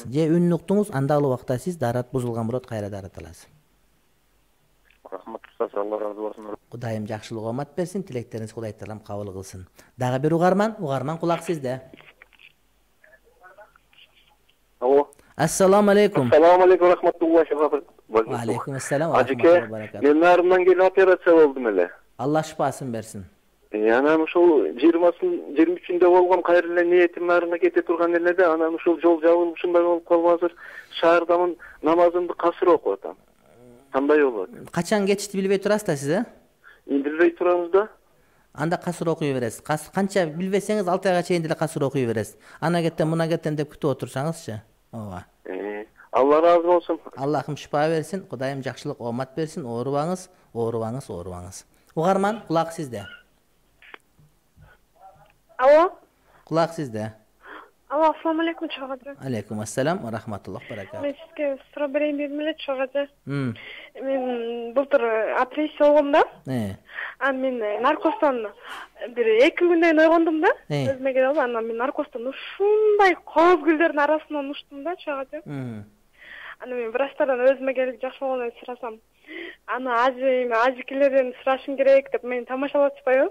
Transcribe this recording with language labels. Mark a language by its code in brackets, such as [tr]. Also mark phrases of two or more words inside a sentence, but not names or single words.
[ky] Же үнүн уктуңуз, анда ал убакта сиз дарат бузулган болот, кайра дарат аласыз. Рахмат устаз, Алла разы болсун. Кудайым жакшылык оомат берсин, тилектериңиз Кудай таалам кабыл кылсын. Дагы бир угарман кулак сизде. Алло. [ar] السلام عليكم. السلام عليكم ورحمة الله وبركاته. عليكم السلام ورحمة الله وبركاته. [ky] Мен нарымдан келип операция болдум эле. Алла шифасын берсин. Анан ушул 23-ндө болгон, кайра эле ниетим нарына кете турган эле да, анан ушул жол жабылып ушундай болуп калып азыр шаардамын, намазымды касыр окуп атам. Кандай болот? Качан кетишти билбей турасыз да сиз, Билбей турабыз да. Анда касыр окуй бересиз. Канча билбесеңиз 6 айга чейин деле касыр окуй бересиз. Ана кеттен муна кеттен деп күтүп отурсаңызчы. Ооба. Алла разы болсун. Аллахым шифа берсин, Кудайым жакшылык оомат берсин. Оорубаңыз. Угарман, кулак сизде. Алло. Кулак сизде. Алло, [ar] السلام عليكم, чогажы. عليكم السلام ورحمة الله بركات. [ky] Мен сизге суроо берейин дедим эле, чогажы. Мен былтыр операция болгом да. Анан мен наркостон бир 2 күндөн ойгондум да. Өзүмө келип алып, анан мен наркостон ушундай кооз гүлдөрдүн арасынан уштум да, чогажы. Анан мен врачтардан өзүмө келип жакшы болгондон сурасам, аны ажикелерден сурашым керек деп мени тамашалап атышпайбы?